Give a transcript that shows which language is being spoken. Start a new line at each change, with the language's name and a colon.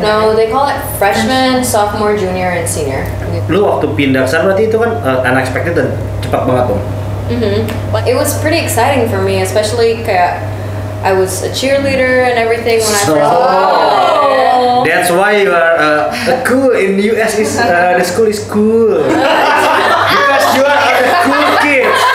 English: No, they call it freshman, sophomore, junior, and senior.
Indonesian: Gitu. Lu waktu pindah ke sana berarti itu kan unexpected dan cepat banget dong.
English: It was pretty exciting for me, especially kayak I was a cheerleader and everything when I first moved. That's why you are cool in US is the school is cool because you are the cool kid.